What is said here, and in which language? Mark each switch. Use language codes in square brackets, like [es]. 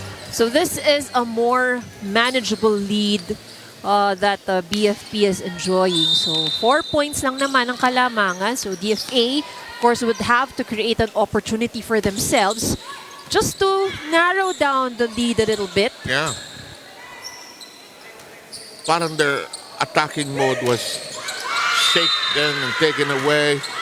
[en] So this is a more manageable lead that BFP is enjoying. [tl] So 4 points lang naman ang kalamangan. [en] So DFA, of course, would have to create an opportunity for themselves just to narrow down the lead a little bit. Yeah. Parang their attacking mode was shaken and taken away.